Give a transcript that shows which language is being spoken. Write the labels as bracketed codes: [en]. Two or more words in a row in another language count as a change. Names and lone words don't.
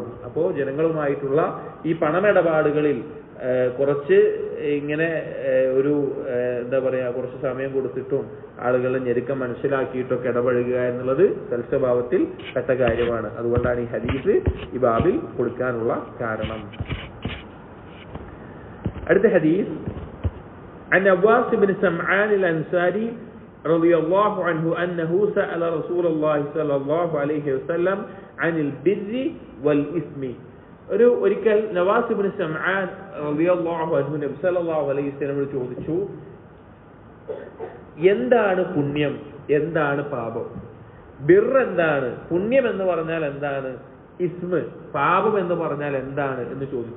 [ml] അപ്പോ ജനങ്ങളുമായിട്ടുള്ള ഈ പണമിടപാടുകളിൽ കുറച്ച് ഇങ്ങനെ ഒരു എന്താ പറയാ, കുറച്ച് സമയം കൊടുത്തിട്ടും ആളുകളെ ഞെരുക്കം മനസ്സിലാക്കിയിട്ടൊക്കെ ഇടപഴകുക എന്നുള്ളത് സൽസ്വഭാവത്തിൽ പെട്ട കാര്യമാണ്. അതുകൊണ്ടാണ് ഈ ഹദീസ് ഈ ബാബിൽ കൊടുക്കാനുള്ള കാരണം. അടുത്ത ഹദീസ് [ar] عن نواس بن سمعان الأنصاري رضي الله عنه أنه سأل رسول الله صلى الله عليه وسلم عن البر والإثم. [ml] ഒരിക്കൽ നവാസ് ഇബ്നു സമആൻ [ar] رضي الله عنه [ml] നബി [ar] صلى الله عليه وسلم [ml] ചോദിച്ചു, എന്താണ് പുണ്യം, എന്താണ് പാപം? ബിർ എന്താണ്? പുണ്യം എന്ന് പറഞ്ഞാൽ എന്താണ്? ഇസ്മ്, പാപം എന്ന് പറഞ്ഞാൽ എന്താണ് എന്ന് ചോദിച്ചു.